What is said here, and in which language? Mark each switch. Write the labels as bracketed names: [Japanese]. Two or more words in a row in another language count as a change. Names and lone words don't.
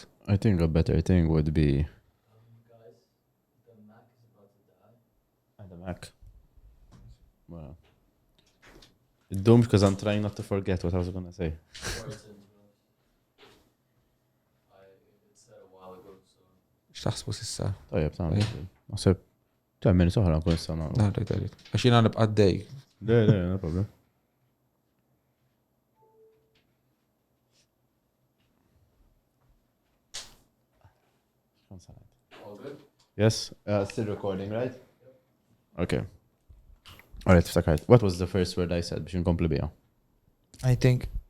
[English] I think a better thing would be... Guys, the Mac is about to die. And the Mac. Well, it doomed because I'm trying not to forget what I was going to say. Before it's interrupted. It said a while ago, so... [Maltese] X'taħsbu sissa? [Arabic] طيب تمام. [Maltese] Naħseb 10 minutes oħra nkun issa nagħmlu. Rajt. Għax jiena nibqa' għaddej. [English] No problem. All good? Yes, still recording, right? Okay. All right, ftakart. What was the first word I said [Maltese] biex nkompli biha? [English] I think